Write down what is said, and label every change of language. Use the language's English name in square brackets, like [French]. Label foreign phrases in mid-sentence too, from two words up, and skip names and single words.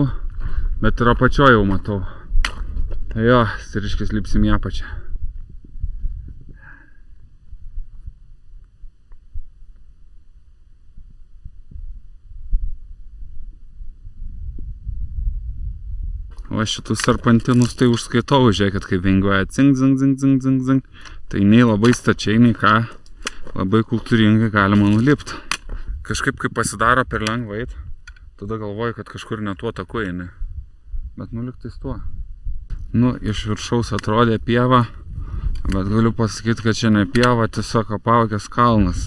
[Lithuanian] Bet ir apačioje jau matau. Tai jo, stiriškis lipsim į apačią. O šitus serpantinus tai užskaitau, žiūrėkit, kaip vingiuoja cing, zing, zing, zing, zing, zing. Tai nei labai stačiai, nei ką, labai kultūringai galima nulipti. Kažkaip kaip pasidaro per lengvai, tada galvoju, kad kažkur ne tuo taku eini. Bet nuliptais tuo. Nu, iš viršaus atrodė pieva, bet galiu pasakyti, kad čia ne pieva, tiesiog apaugęs kalnas.